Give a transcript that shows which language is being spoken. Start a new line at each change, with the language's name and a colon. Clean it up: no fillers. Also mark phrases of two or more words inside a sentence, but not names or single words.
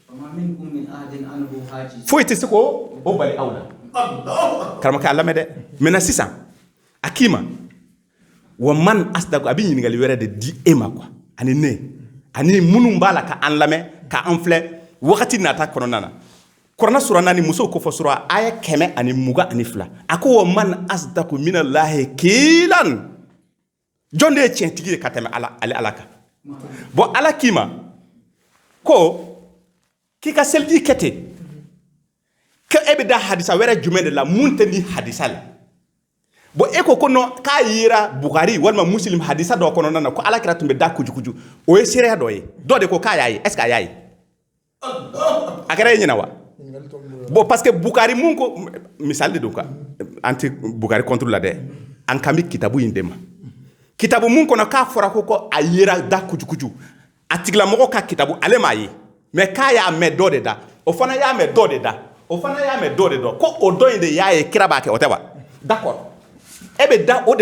Bambara: foyi tɛ se k'o bali aw la karamɔgɔkɛ a lamɛn dɛ maintenant sisan a k'i ma
Arabic: ومن أصدق
Bambara: a bɛ ɲininkali wɛrɛ de di e ma quoi ani ne ani minnu b'a la ka an lamɛn ka an filɛ wagati nata kɔnɔna na Kurana sura 4 musow ko fɔ sura aya 122 a ko
Arabic: ومن أصدق من الله قيلا
Bambara: jɔn de ye tiɲɛtigi ye ka tɛmɛ ala kan bon ala k'i ma ko k'i ka seliji kɛ ten ko e bɛ da hadisa wɛrɛ jumɛn de la mun tɛ ni hadisa la bon e ko non k'a yera Bukhari walima Muslim hadisa dɔ kɔnɔna na ko alakira tun bɛ da kujukuju o ye seereya dɔ ye dɔ de ko k'a y'a ye
French: est ce que
Bambara: a y'a ye a kɛra e ɲɛna wa bon
French: parce que
Bambara: Bukhari mun ko misali de don quoi anti Bukhari contre la dɛ an kan bɛ kitabu in de ma kitabu mun kɔnɔ k'a fɔra ko a yera da kujukuju a tigilamɔgɔ ka kitabu ale m'a ye mais k'a y'a mɛn dɔ de da o fana y'a mɛn dɔ de da o fana y'a mɛn dɔ de dɔn ko o dɔ in de y'a ye kira b'a kɛ o tɛ wa d'accord e bɛ da o de